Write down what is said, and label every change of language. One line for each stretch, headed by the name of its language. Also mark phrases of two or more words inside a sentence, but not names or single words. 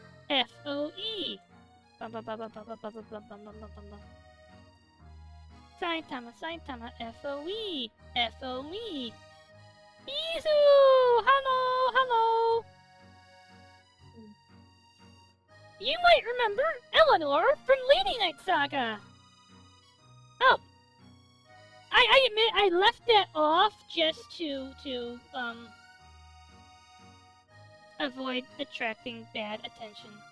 English: F-O-E! Saitama, Saitama, F-O-E! F-O-E! Izu! Hello, hello! You might remember Eleanor from Lady Night Saga! Oh! I admit I left that off just to avoid attracting bad attention.